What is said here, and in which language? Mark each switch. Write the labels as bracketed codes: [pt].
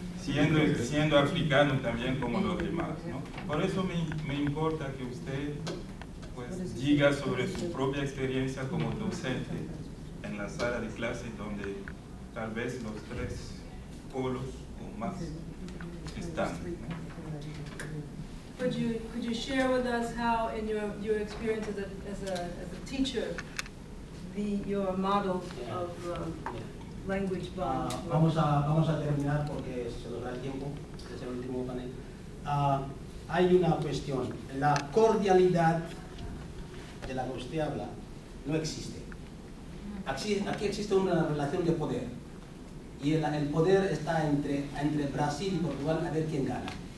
[es] Siendo africano también como los demás, ¿no? Por eso me importa que usted pues diga sobre su propia experiencia como docente en la sala de clase, donde tal vez los tres polos o más están, ¿no? [en] Could you share with us how, in your experience as a teacher, your model of language bond? [es] Vamos a terminar porque se nos da el tiempo, es el último panel. Hay una cuestión, la cordialidad de la que usted habla no existe. Aquí existe una relación de poder, y el poder está entre Brasil y Portugal, a ver quién gana.